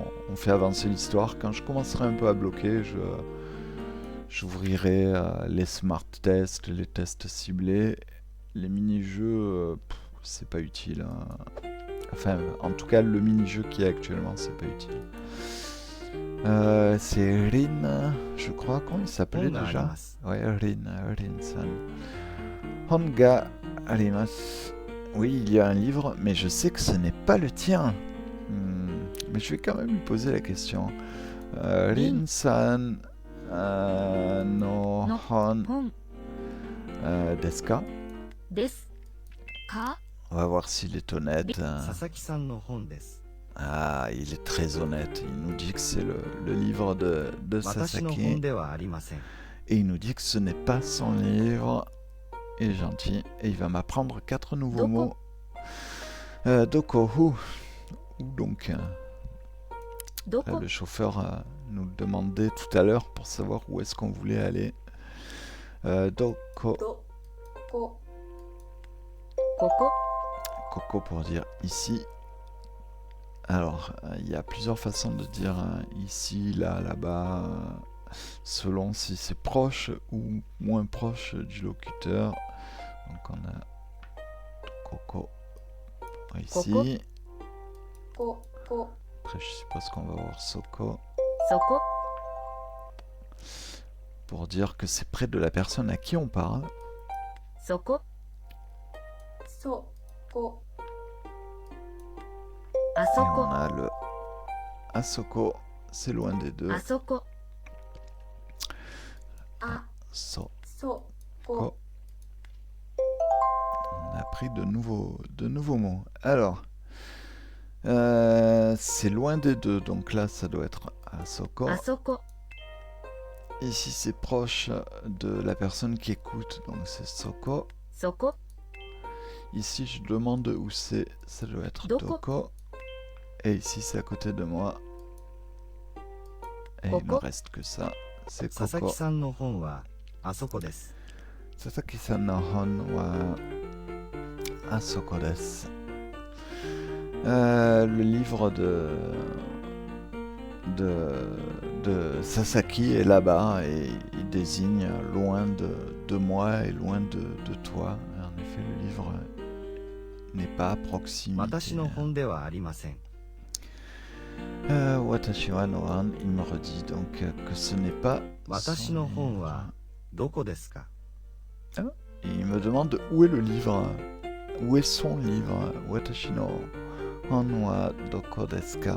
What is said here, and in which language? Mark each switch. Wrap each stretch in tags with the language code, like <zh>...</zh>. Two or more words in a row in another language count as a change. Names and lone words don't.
<fr>On fait avancer l'histoire. Quand je commencerai un peu à bloquer, j'ouvrirai les</fr> <en>smart tests,</en> <fr>les tests ciblés. Les mini-jeux, c'est pas utile. Enfin, en tout cas, le mini-jeu qui est actuellement, c'est pas utile. C'est Rin, je crois. Comment il s'appelait</fr> <ja>本があり</ja> <fr>déjà?</fr> <ja>ます</ja> <fr>Ouais, Rin-san.</fr> <ja>本があります.</ja> <fr>Oui, il y a un livre, mais je sais que ce n'est pas le tien. Mais je vais quand même lui poser la question.</fr> <ja>リンさんの No. hon 本ですか? ですか？</ja> <fr>On va voir s'il est honnête.</fr> <ja>佐々木さんの本です</ja> <fr>Ah, il est très honnête. Il nous dit que c'est le livre de</fr> <ja>私の</ja> <fr>Sasaki.</fr> <ja>本ではありません</ja> <fr>Et il nous dit que ce n'est pas son livre. Il est gentil. Et il va m'apprendre 4 nouveaux</fr> <ja>Doko.</ja> <fr>mots. Doko, où donc Là,</fr> <ja>どこ</ja> <fr>le chauffeur nous le demandait tout à l'heure pour savoir où est-ce qu'on voulait aller.</fr> <ja>Doko. どこここ</ja> <fr>Coco pour dire ici. Alors, il y a plusieurs façons de dire ici, là, là-bas, selon si c'est proche ou moins proche du locuteur. Donc on a Coco ici.</fr> <ja>ここ</ja> <fr>Après, je suppose qu'on va voir Soko</fr> <ja>そこ</ja> <fr>pour dire que c'est près de la personne à qui on parle.</fr> <ja>そこそこあ</ja> <fr>Et</fr> <ja>そ</ja> <fr>on</fr> <ja>こ</ja> <fr>a le Asoko, c'est loin des deux.</fr> <ja>あそこあ Soko. そこ</ja> <fr>On a appris de nouveaux mots. Alors, C'est loin des deux, donc là ça doit être Asoko.</fr> <ja>あそこ、</ja> <fr>Ici c'est proche de la personne qui écoute, donc c'est Soko.</fr> <ja>そこ、</ja> <fr>Ici je demande où c'est, ça doit être</fr> <ja>Doko. Doko.</ja> <fr>Et ici c'est à côté de moi. Et il me</fr> <ja>Koko.</ja> <fr>reste que ça, c'est</fr> <ja>佐々 Koko. 木さんの本はあそこです佐々木さんの本はあそこです.</ja> <fr>Le livre de Sasaki est là-bas et il désigne loin de moi et loin de toi. En effet, le livre n'est pas à proximité.</fr> <ja>私の本ではありません私はのはん,</ja> <fr>il me redit donc que ce n'est pas</fr> <ja>私</ja> <fr>son</fr> <ja>の本</ja> <fr>livre.</fr> <ja>はどこですか</ja> <fr>Et il me demande où est le livre, où est son livre.</fr> <ja>私の本はどこですか?</ja>